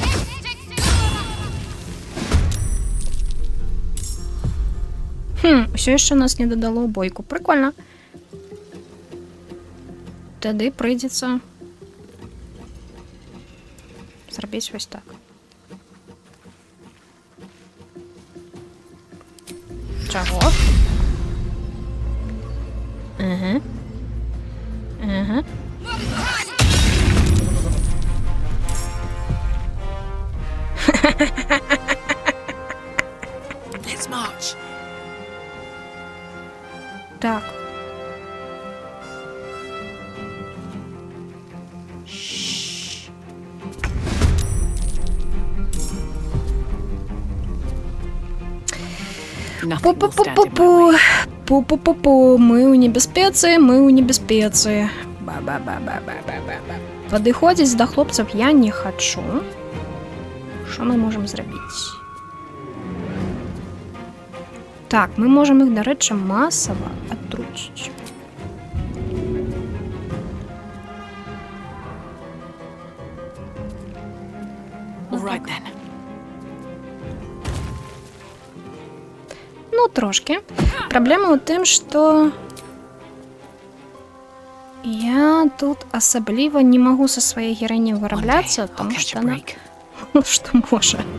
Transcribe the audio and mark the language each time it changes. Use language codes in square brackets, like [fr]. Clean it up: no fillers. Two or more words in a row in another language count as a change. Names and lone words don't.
[be] Усё яшчэ нас не дадало ў бойку. [ru] Прикольно. [be] Тады прыйдзецца зрабіць вось так. Чаго? [en] Let's march. Так. Пу-пу-пу-пу-пу. Пу-пу-пу-пу. [be] Мы ў небяспецы, мы ў небяспецы. Ба-ба-ба-ба-ба-ба-ба. Падыходзіць да хлопцаў я не хачу. Што мы можам зрабіць? Так, мы можам іх, дарэчы, масава атруціць. [en] Right then. [be] Ну, трошки. Праблема ў тым, што я тут асабліва не магу са сваёй герані вырабляцца, таму што она што можа.